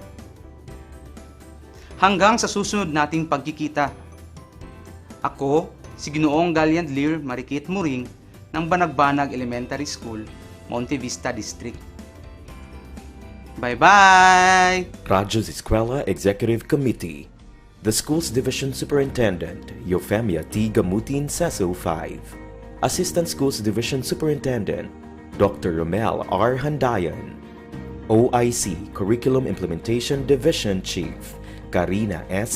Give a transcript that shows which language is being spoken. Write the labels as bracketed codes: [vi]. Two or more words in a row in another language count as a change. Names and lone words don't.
[tl] Hanggang sa susunod nating pagkikita. Ako, si Ginoong Gallant Lear Marikit Muring ng Banagbanag Elementary School, Monte Vista District. [en] Bye-bye! Radyo Z-Eskwela Executive Committee. The School's Division Superintendent, Eufemia T. Gamutin, Seso 5. Assistant Schools Division Superintendent, Dr. Romel R. Handayan. OIC Curriculum Implementation Division Chief, Karina S.